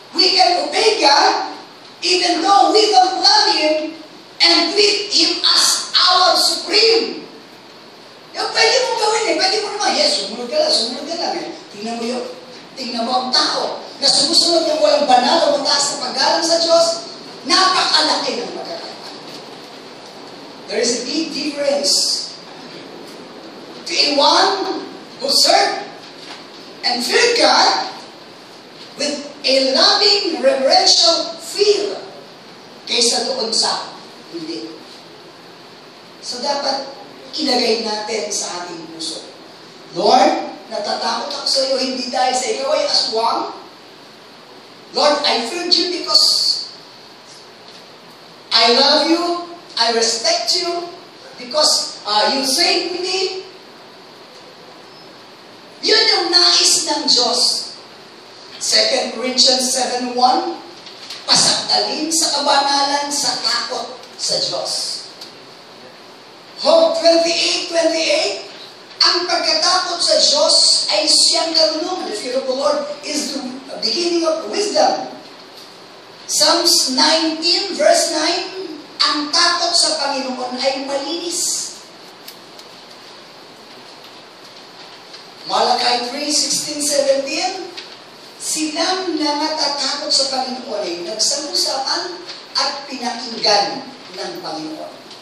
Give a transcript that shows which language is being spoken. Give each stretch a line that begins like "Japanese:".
English: We can obey God, even though we don't love Him and treat Him as our supreme.
Filipino: Yung pwede mong gawin eh. Pwede mo naman, yes, sumunod ka lang eh. Tingnan mo ang tao na sumusunod ng walang banal o mataas na paggalang sa Diyos, napakalaki ng pagkakataon.
English: There is a big difference between one who served and feared God with a loving, reverential fear
Filipino: kaysa doon sa hindi. So dapat ilagay natin sa ating puso, Lord, natatakot ako sa iyo hindi dahil sa ikaw ay aswang.
English: Lord, I feared you because I love you, I I respect you because you saved me.
Filipino: Yun yung nais ng Diyos. 2 Corinthians 7:1, pasakdalin sa kabanalan sa takot sa Diyos. Job 28:28, ang pagkatakot sa Diyos ay siyang karunungan.
English: The fear of the Lord is the beginning of wisdom.
Filipino: Psalms 19 verse 9, ang takot sa Panginoon ay malinis. Malachi 3:16-17, silang nangatatakot sa Panginoon ay nagsalusapan at pinakinggan ng Panginoon.